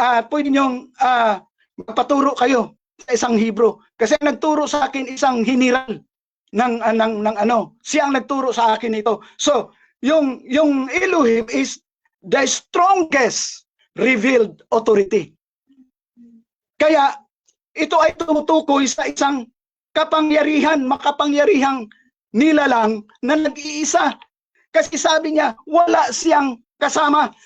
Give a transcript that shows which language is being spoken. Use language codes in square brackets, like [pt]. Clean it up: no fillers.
[tl] Pwede niyong magpaturo kayo sa isang Hebrew. Kasi nagturo sa akin isang hiniral ng siya ang nagturo sa akin ito. [en] So, yung Elohim is the strongest revealed authority. [tl] Kaya ito ay tumutukoy sa isang makapangyarihang nilalang na nag-iisa. Kasi sabi niya, wala siyang kasama.